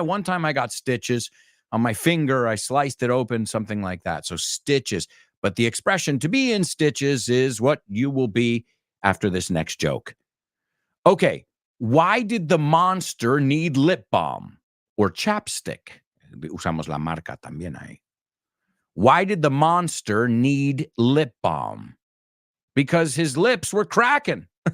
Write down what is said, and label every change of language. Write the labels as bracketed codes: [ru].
[en] One time I got stitches on my finger. I sliced it open, something like that. So stitches. But the expression to be in stitches is what you will be after this next joke. Okay, why did the monster need lip balm or chapstick? [es] Usamos la marca también ahí. [en] Why did the monster need lip balm? Because his lips were cracking.